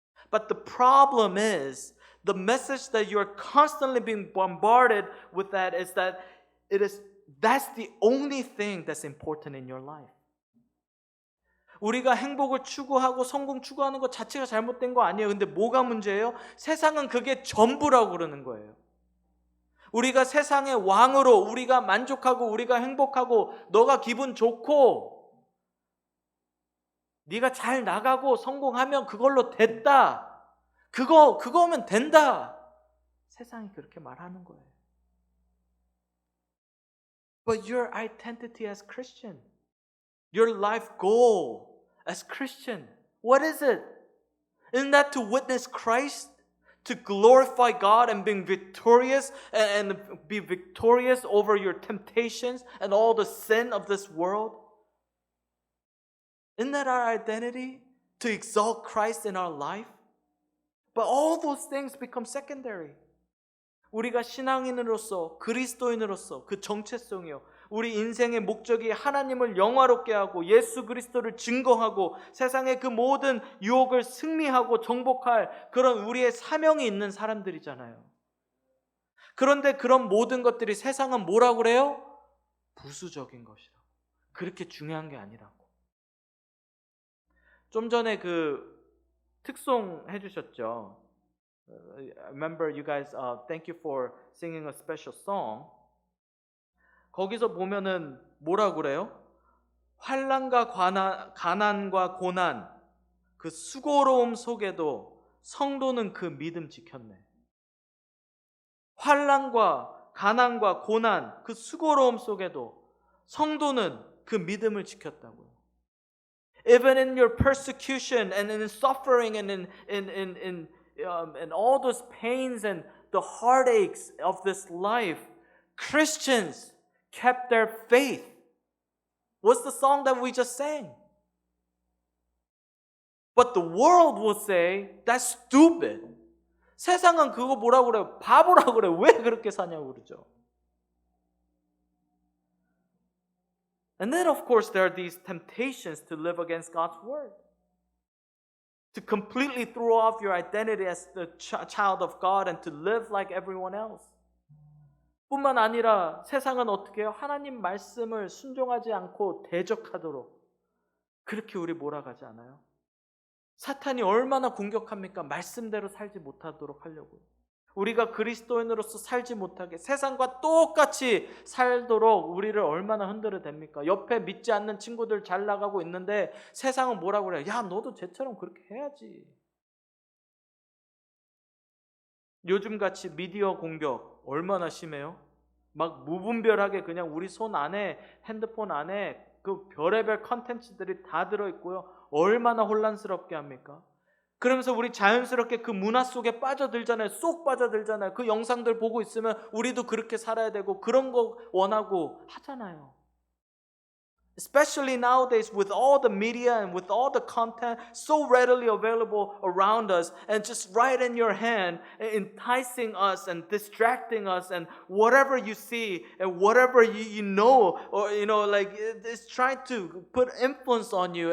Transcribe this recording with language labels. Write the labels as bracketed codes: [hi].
[en] But the problem is the message that you're constantly being bombarded with that is that that's the only thing that's important in your life. [ko] 우리가 행복을 추구하고 성공 추구하는 것 자체가 잘못된 거 아니에요. 근데 뭐가 문제예요? 세상은 그게 전부라고 그러는 거예요. 우리가 세상의 왕으로 우리가 만족하고 우리가 행복하고 너가 기분 좋고 네가 잘 나가고 성공하면 그걸로 됐다. 그거면 된다. 세상이 그렇게 말하는 거예요. [en] But your identity as Christian, your life goal as Christian, what is it? Isn't that to witness Christ? To glorify God and being victorious and be victorious over your temptations and all the sin of this world? Isn't that our identity? To exalt Christ in our life? But all those things become secondary. [ko] 우리가 신앙인으로서 그리스도인으로서 그 정체성이요, 우리 인생의 목적이 하나님을 영화롭게 하고 예수 그리스도를 증거하고 세상의 그 모든 유혹을 승리하고 정복할 그런 우리의 사명이 있는 사람들이잖아요. 그런데 그런 모든 것들이 세상은 뭐라고 그래요? 부수적인 것이라고. 그렇게 중요한 게 아니라고. 좀 전에 그 특송 해주셨죠. [en] Remember you guys, thank you for singing a special song. [ko] 거기서 보면은 뭐라고 그래요? 환난과 가난과 고난, 그 수고로움 속에도 성도는 그 믿음 지켰네. 환난과 가난과 고난, 그 수고로움 속에도 성도는 그 믿음을 지켰다고요. [en] Even in your persecution and in suffering and in all those pains and the heartaches of this life, Christians kept their faith. What's the song that we just sang? But the world will say, that's stupid. [ko] 세상은 그거 뭐라고 그래요? 바보라고 그래요. 왜 그렇게 사냐고 그러죠. [en] And then of course there are these temptations to live against God's word. To completely throw off your identity as the child of God and to live like everyone else. [ko] 뿐만 아니라 세상은 어떻게 해요? 하나님 말씀을 순종하지 않고 대적하도록 그렇게 우리 몰아가지 않아요? 사탄이 얼마나 공격합니까? 말씀대로 살지 못하도록 하려고요. 우리가 그리스도인으로서 살지 못하게 세상과 똑같이 살도록 우리를 얼마나 흔들어 댑니까? 옆에 믿지 않는 친구들 잘 나가고 있는데 세상은 뭐라고 그래요? 야, 너도 쟤처럼 그렇게 해야지. 요즘같이 미디어 공격 얼마나 심해요? 막 무분별하게 그냥 우리 손 안에, 핸드폰 안에 그 별의별 컨텐츠들이 다 들어있고요. 얼마나 혼란스럽게 합니까? 그러면서 우리 자연스럽게 그 문화 속에 빠져들잖아요. 쏙 빠져들잖아요. 그 영상들 보고 있으면 우리도 그렇게 살아야 되고 그런 거 원하고 하잖아요. [en] Especially nowadays with all the media and with all the content so readily available around us and just right in your hand, enticing us and distracting us, and whatever you see and whatever you know, or like it's trying to put influence on you.